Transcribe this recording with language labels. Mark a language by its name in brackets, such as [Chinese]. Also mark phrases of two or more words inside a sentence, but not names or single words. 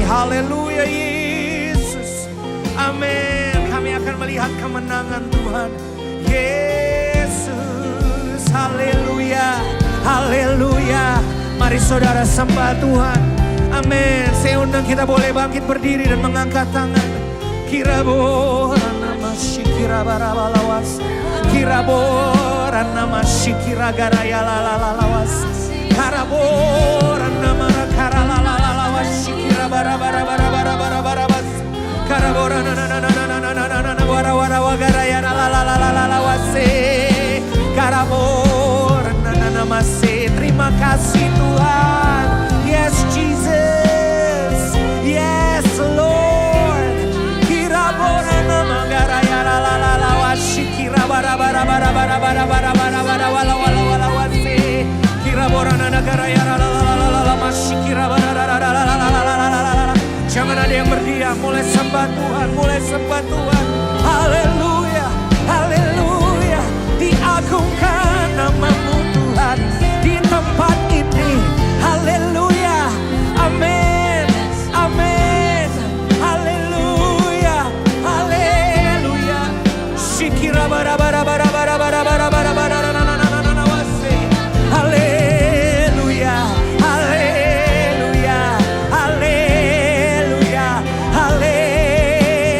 [Indonesian] Haleluya Yesus. Amin. Kami akan melihat kemenangan Tuhan. Yesus. Haleluya. Haleluya. Mari saudara sembah Tuhan. Amin. Saya undang kita boleh bangkit berdiri dan mengangkat tangan. Kirabora nama shikira barabalawas. Kirabora nama shikira garaya lalalawas. Karabora nama karalalawas shikira barabarabarabarabarabas. Karabora na wara wara wagaraya lalalawas. Karabora nama se. Terima kasih Tuhan. [English] Yes Jesus, yes Lord. Kira bora nama garaya la la la la washi kira bara bara bara bara bara bara bara bara wala wala wala wasi. Kira bora nama garaya la la la la la la washi kira bara la la la la la la la la. [Indonesian] Jangan ada yang berdiam, mulai sembah Tuhan, mulai sembah Tuhan. Haleluya, haleluya. Diagungkan namamu Tuhan di tempat ini. Haleluya. Amin. Amin. Haleluya. Haleluya. Shikira bara bara bara bara bara bara bara bara na na na na na wase. Haleluya. Haleluya. Haleluya. Haleluya.